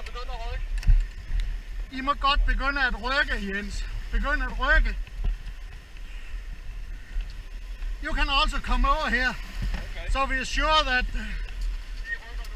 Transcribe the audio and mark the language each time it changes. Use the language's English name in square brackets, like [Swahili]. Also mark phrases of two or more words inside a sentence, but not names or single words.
[Danish] I må godt begynde at rykke, Jens. Begynde at rykke. [English] You can also come over here. Okay. So we're sure that